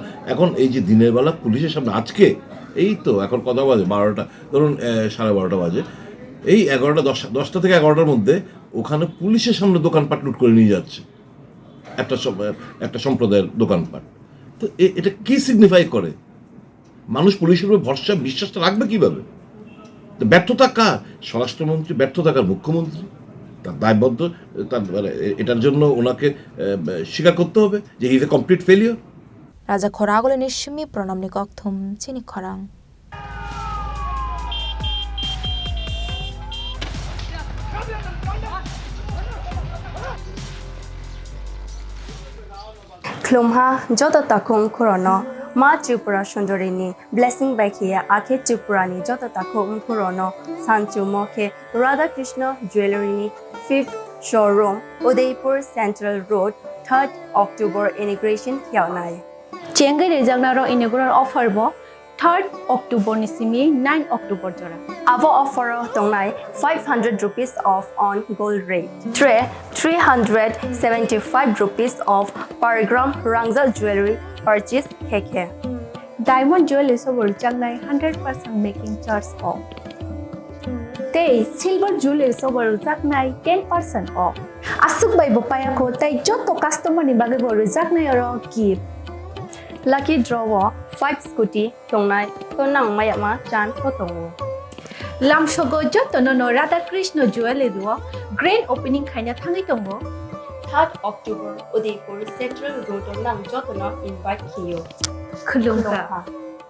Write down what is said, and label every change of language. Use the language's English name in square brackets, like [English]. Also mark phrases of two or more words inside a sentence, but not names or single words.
[Bangla] এখন এই যে দিনের বেলা পুলিশের সামনে আজকে এই তো এখন কত বাজে, 12টা, ধরুন 12:30 বাজে, এই 10টা থেকে 11টার মধ্যে ওখানে পুলিশের সামনে দোকানপাট লুট করে নিয়ে যাচ্ছে, একটা সম্প্রদায়ের দোকানপাট। তো এটা কি সিগনিফাই করে? মানুষ পুলিশের উপর ভরসা বিশ্বাসটা রাখবে কিভাবে? ব্যর্থতা কার? স্বরাষ্ট্রমন্ত্রী, ব্যর্থতা কার? মুখ্যমন্ত্রী। তার দায়বদ্ধ, তার এটার জন্য ওনাকে স্বীকার করতে হবে যে [English] he is a complete failure. [Kok Borok] Raja Khorang ni shimi pranamni kokthum Chini Khorang. Klumha joto takung khorono ma Tripura Sundarini blessing by here ake Tripurani joto takung khorono Sanchu Mokhe Radha Krishna Jewelry 5th showroom Udaipur Central Road 3rd October inauguration kyaunai Chengai rejagnaro [English] inaugural offer [Kok Borok] bo 3rd October ni simi 9 October jora. Avo offer tongnai [English] 500 rupees off on gold rate. 375 rupees off per gram Rangzal jewelry purchase keke. Diamond jewelry [Kok Borok] sobor jangnai [English] 100% making charge off. [Kok Borok] Tei [English] silver jewelry [Kok Borok] sobor jangnai 10% off. Asuk bai bo paya ko tai joto customer ni bage bo jangnai aro gift. [English] Lucky draw [Kok Borok] 5 scooty tongnai Phwnangnani ma chance ko tongo. Lamshogo joto no Radha Krishna jewelry duo [English] grand opening [Kok Borok] khaina thangai tongo. 3rd October Udaipur Central Road nang joto na invite kiyo. Khulungka.